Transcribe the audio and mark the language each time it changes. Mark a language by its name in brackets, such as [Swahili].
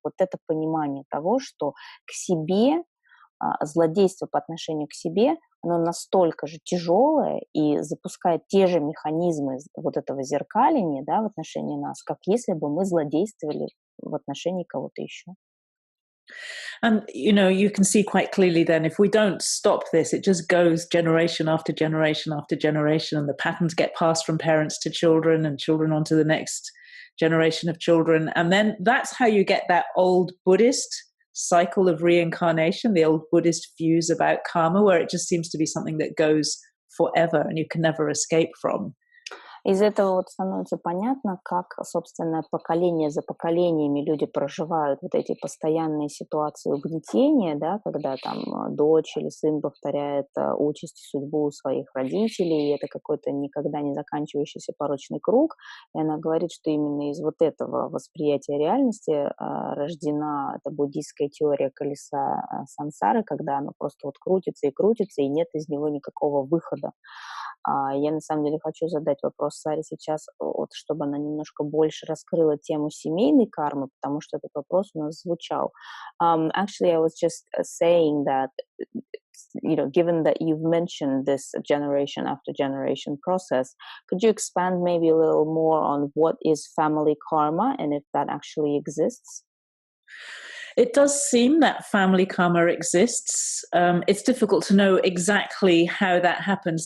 [Russian] Вот это понимание того, что к себе злодейство по отношению к себе, оно настолько же тяжелое и запускает те же механизмы вот этого зеркаления, да, в отношении нас, как если бы мы злодействовали в отношении кого-то еще. [English] And, you can see quite clearly then, if we don't stop this, it just goes generation after generation after generation, and the patterns get passed from parents to children and children onto the next generation of children. And then that's how you get that old Buddhist cycle of reincarnation, the old Buddhist views about karma, where it just seems to be something that goes forever and you can never escape from. [Russian] Из этого вот становится понятно, как, собственно, поколение за поколениями люди проживают вот эти постоянные ситуации угнетения, да, когда там дочь или сын повторяет участь и судьбу своих родителей, и это какой-то никогда не заканчивающийся порочный круг. И она говорит, что именно из вот этого восприятия реальности рождена эта буддийская теория колеса сансары, когда оно просто вот крутится, и нет из него никакого выхода. Я на самом деле хочу задать вопрос Саре сейчас, вот, чтобы она немножко больше раскрыла тему семейной кармы, потому что этот вопрос у нас звучал. [English] Actually, I was just saying that, given that you've mentioned this generation after generation process, could you expand maybe a little more on what is family karma and if that actually exists? It does seem that family karma exists. It's difficult to know exactly how that happens.